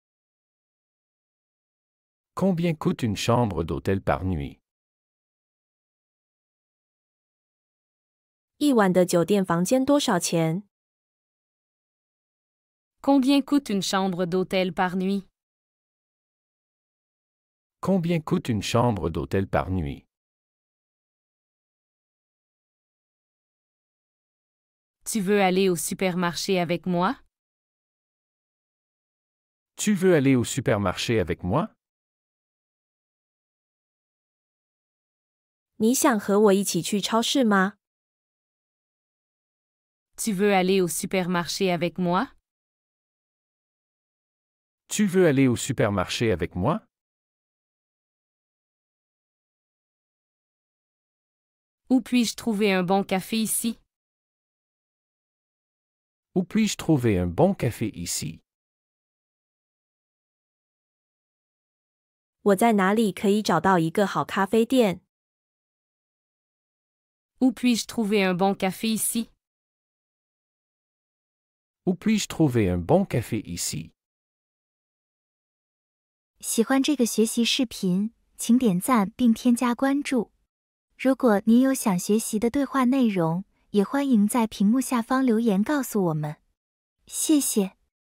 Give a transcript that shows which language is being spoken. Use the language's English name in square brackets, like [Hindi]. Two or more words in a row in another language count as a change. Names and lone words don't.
[French] Combien coûte une chambre d'hôtel par nuit? [Chinese] 一晚的酒店房间多少钱？ [French] Combien coûte une chambre d'hôtel par nuit? Combien coûte une chambre d'hôtel par nuit? Tu veux aller au supermarché avec moi? Tu veux aller au supermarché avec moi? [Chinese] 你想和我一起去超市吗？ [French] Tu veux aller au supermarché avec moi? Tu veux aller au supermarché avec moi? Où puis-je trouver un bon café ici? Où puis-je trouver un bon café ici? [Chinese] 我在哪里可以找到一个好咖啡店？ [French] Où puis-je trouver un bon café ici? Où puis-je trouver un bon café ici? [Chinese] 喜欢这个学习视频，请点赞并添加关注。如果您有想学习的对话内容，也欢迎在屏幕下方留言告诉我们。谢谢。